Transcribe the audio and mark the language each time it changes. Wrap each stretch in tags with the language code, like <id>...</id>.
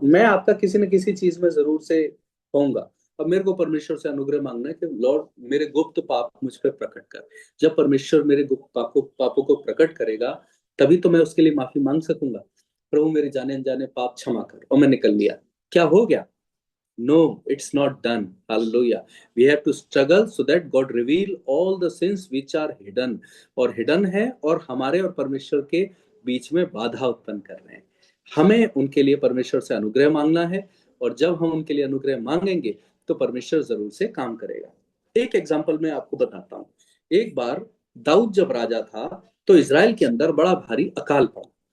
<hi>मैं आपका किसी न किसी चीज में जरूर से होऊंगा। अब मेरे को परमेश्वर से अनुग्रह मांगना है कि लॉर्ड मेरे गुप्त पाप मुझ पर प्रकट कर। जब परमेश्वर मेरे गुप्त पापों को प्रकट करेगा तभी तो मैं उसके लिए माफी मांग सकूंगा। प्रभु मेरे जाने अनजाने पाप क्षमा कर, और मैं निकल लिया, क्या हो गया?</hi> <en>No, it's not done. Hallelujah. We have to struggle so that God reveal all the sins which are hidden.</en> <hi>और hidden है और हमारे और परमेश्वर के बीच में बाधा उत्पन्न कर रहे हैं। हमें उनके लिए परमेश्वर से अनुग्रह मांगना है, और जब हम उनके लिए अनुग्रह मांगेंगे तो परमेश्वर जरूर से काम करेगा। एक एग्जाम्पल मैं आपको बताता हूँ। एक बार दाऊद जब राजा था तो इज़राइल के अंदर बड़ा भारी अकाल पड़ा।</hi>